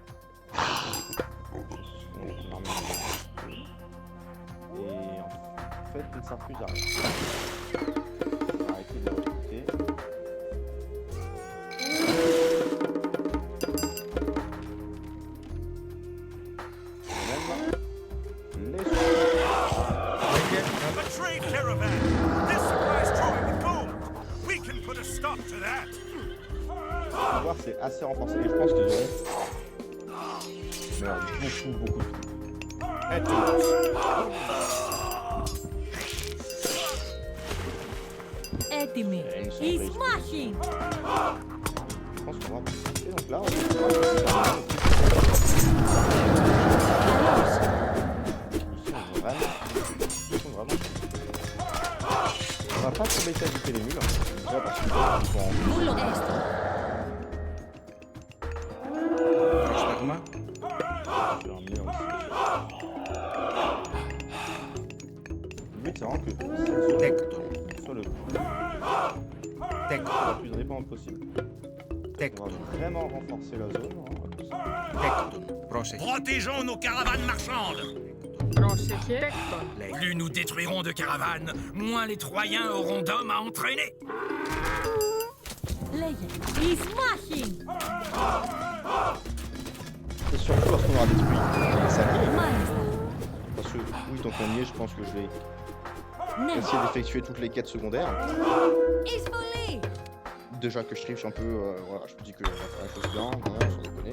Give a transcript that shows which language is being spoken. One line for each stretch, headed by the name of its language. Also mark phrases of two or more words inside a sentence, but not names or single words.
French: Et en fait, il ne sert plus à rien. On va arrêter de le recruter. Même les
English: A trade caravan! This supplies Troy with gold! We can put a stop to that!
French: Le pouvoir c'est assez renforcé et je pense qu'ils auront mais alors, beaucoup de trucs.
Greek: Έτοιμοι. Εις μάχη.
French: Je pense qu'on va participer donc là on va on va pas s'embêter à buter les mules déjà parce qu'ils vont en
Greek: Βούλο έστω. Πρόσταγμα.
French: faire un mur ici. Le but c'est vraiment que cette zone
Greek: Τέκτον.
French: soit le
Greek: Τέκτον.
French: plus indépendant possible. On
Greek: Τέκτον.
French: va vraiment renforcer la zone. Hein.
Greek: Τέκτον. Πρόσεχε.
French: Protégeons nos caravanes marchandes!
Greek: Πρόσεχε. Τέκτον. Λέει.
French: Plus nous détruirons de caravanes, moins les Troyens auront d'hommes à entraîner!
Greek: Λέγε. Εις μάχη.
French: Et surtout lorsqu'on aura détruit les alliés.
Greek: Μάλιστα.
French: Parce que oui, donc l'allié, je pense que je vais
Greek: Ναι.
French: essayer d'effectuer toutes les quêtes secondaires.
Greek: Εισβολή.
French: Déjà que je triche un peu, voilà, je me dis que je vais faire les choses bien, voilà, sans déconner.